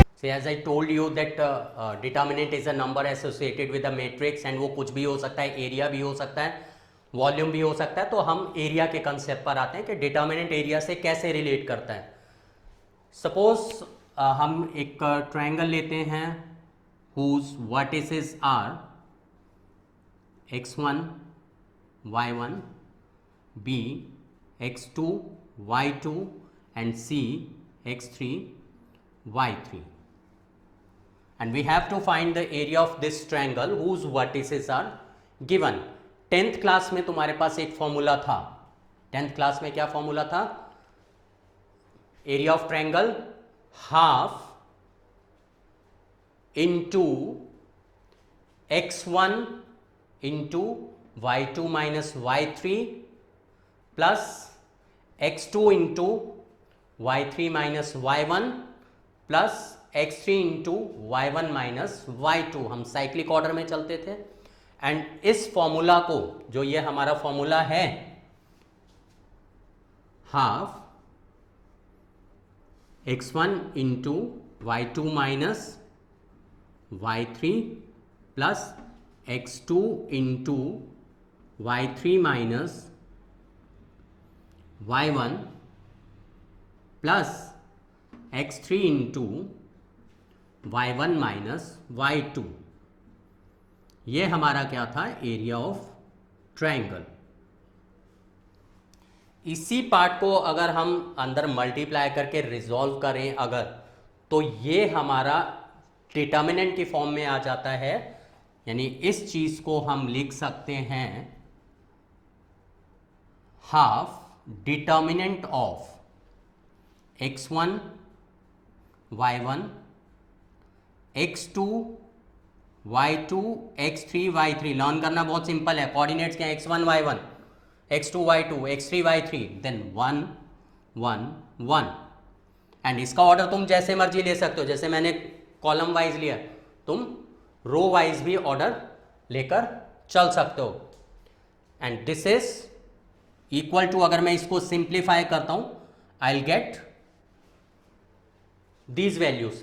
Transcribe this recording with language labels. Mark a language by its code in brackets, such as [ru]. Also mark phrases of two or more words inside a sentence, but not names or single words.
[en] As I told you that determinant is a number associated with a matrix and [hi] वो कुछ भी हो सकता है, एरिया भी हो सकता है, वॉल्यूम भी हो सकता है. तो हम एरिया के कंसेप्ट पर आते हैं कि [en] determinant area [hi] से कैसे रिलेट करता है. सपोज हम एक ट्रायंगल लेते हैं [en] whose vertices are x1 y1 b x2 y2 and c x3 y3, and we have to find the area of this triangle whose vertices are given. [hi] 10th क्लास में तुम्हारे पास एक फॉर्मूला था. 10th क्लास में क्या फॉर्मूला था? [en] area of triangle half into x1 into y2 minus y3 plus x2 into y3 minus y1 plus x3 into y1 minus y2. [hi] हम [en] cyclic order [hi] में चलते थे. [en] एंड [hi] इस फॉर्मूला को, जो ये हमारा फॉर्मूला है, [en] हाफ x1 into y2 minus y3 plus x2 into y3 minus y1 plus x3 into y1 minus y2. [hi] ये हमारा क्या था? [en] area of triangle. [hi] इसी पार्ट को अगर हम अंदर मल्टीप्लाई करके रिजॉल्व करें अगर, तो ये हमारा डिटर्मिनेंट की फॉर्म में आ जाता है. यानी इस चीज को हम लिख सकते हैं [en] half determinant of x1 y1 x2 y2 x3 y3. [hi] लर्न करना बहुत सिंपल है. कोऑर्डिनेट्स क्या है? [en] x1 y1 x2 y2 x3 y3 देन 1 1 1. [hi] एंड इसका ऑर्डर तुम जैसे मर्जी ले सकते हो. जैसे मैंने [en] column wise [hi] लिया, तुम [en] row wise [hi] भी ऑर्डर लेकर चल सकते हो. [en] and this is equal to, [hi] अगर मैं इसको सिंप्लीफाई करता हूं, [en] I will get these values.